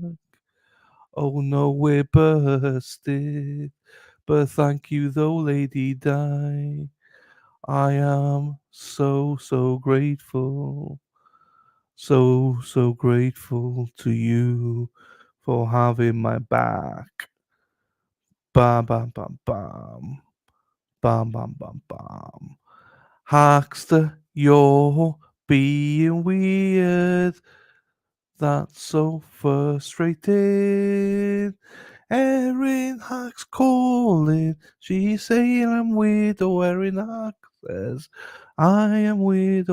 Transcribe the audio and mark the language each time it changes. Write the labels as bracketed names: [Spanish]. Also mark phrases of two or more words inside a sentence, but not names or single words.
[English] Oh no, we're busted. But thank you though, Lady Di. I am so grateful. So grateful to you for having my back. Bam bam bam bam. Bam bam bam bam. Hackster, you're being weird. That's so frustrating. Erin Hack's calling. She's saying I'm weird. Oh, Erin Hack says I am weird.